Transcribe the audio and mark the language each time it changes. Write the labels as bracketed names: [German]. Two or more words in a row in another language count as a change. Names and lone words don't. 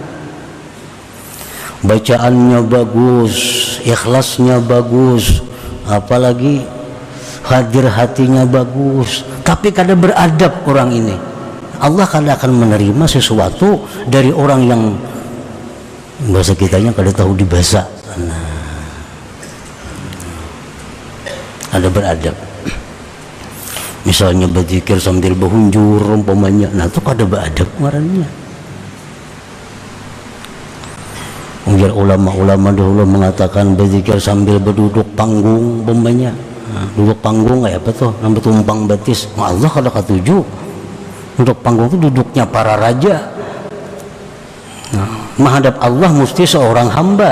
[Indonesian] Bacaannya bagus, ikhlasnya bagus, apalagi hadir hatinya bagus, tapi kada beradab orang ini, Allah kada akan menerima sesuatu dari orang yang bahasa kitanya kada tahu dibahasa. Ada beradab. Misalnya berzikir sambil berhunjur umpamanya, nah itu kada beradab ngarannya. Biar ulama-ulama dahulu mengatakan berzikir sambil berduduk panggung umpamanya. Nah, duduk panggung kayak apa tuh? Nampak tumpang batis. Allah [Banjar] kada katuju. [Indonesian] Duduk panggung itu duduknya para raja. Nah, menghadap Allah mesti seorang hamba.